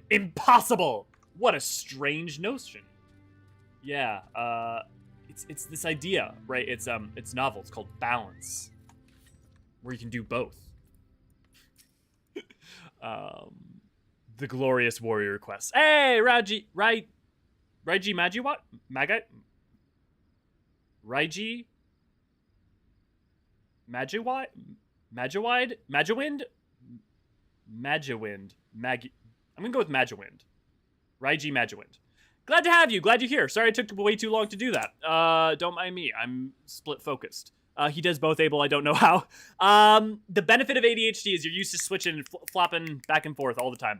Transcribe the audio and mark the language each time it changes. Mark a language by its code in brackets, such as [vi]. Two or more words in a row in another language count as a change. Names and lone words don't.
[en] Impossible! What a strange notion. Yeah, it's this idea, right? It's novel. It's called balance, where you can do both. The glorious warrior quest. Hey, Raiji Majiwat? Magai? Raiji? Majiwide? Majiwind? Magiwind. I'm gonna go with Magiwind. Raiji Magiwind. Glad to have you. Glad you're here. Sorry it took way too long to do that. Don't mind me. I'm split focused. He does both, Abel. I don't know how. The benefit of ADHD is you're used to switching and flopping back and forth all the time.